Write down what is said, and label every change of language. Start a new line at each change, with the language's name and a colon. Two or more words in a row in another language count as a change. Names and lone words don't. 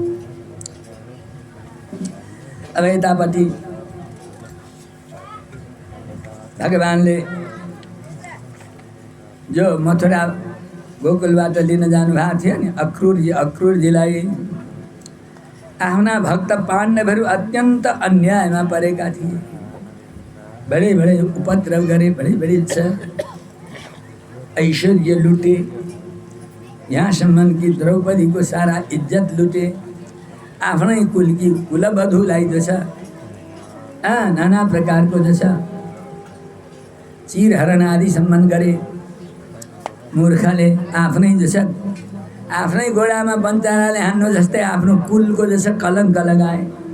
Nepali: अब यतापट्टि भगवानले जो मथुरा गोकुलबाट लिन जानुभएको थियो नि अक्रूरजीलाई आफ्ना भक्त पाण्डवहरू अत्यन्त अन्यायमा परेका थिए।
Hindi: बड़े बड़े उपद्रव
Nepali: गरे,
Hindi: बड़ी ऐश्वर्य लुटे,
Nepali: यहाँसम्म कि द्रौपदी को सारा इज्जत लुटे। आफ्नै कुलकी कुलवधूलाई जो छ नाना प्रकारको जो छ चिरहरण आदि सम्मान गरे। मूर्खले आफ्नै जो छ आफ्नै गोडामा बन्चाराले हान्नु जस्तै आफ्नो कुलको जो छ कलङ्क लगाए।